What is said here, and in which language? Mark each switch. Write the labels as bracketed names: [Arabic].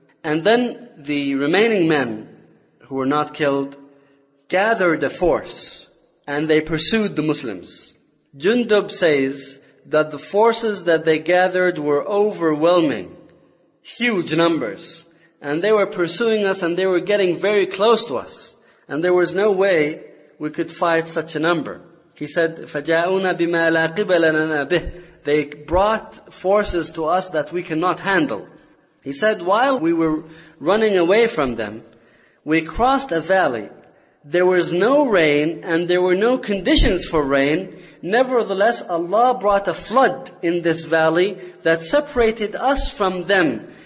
[English] And then the remaining men who were not killed gathered a force and they pursued the Muslims. Jundub says that the forces that they gathered were overwhelming, huge numbers. And they were pursuing us and they were getting very close to us. And there was no way we could fight such a number. He said, [Arabic] فَجَاءُونَ بِمَا لَا قِبَلَ لَنَا بِهِ. [English] They brought forces to us that we cannot handle. He said, while we were running away from them, we crossed a valley. There was no rain and there were no conditions for rain. Nevertheless, Allah brought a flood in this valley that separated us from them.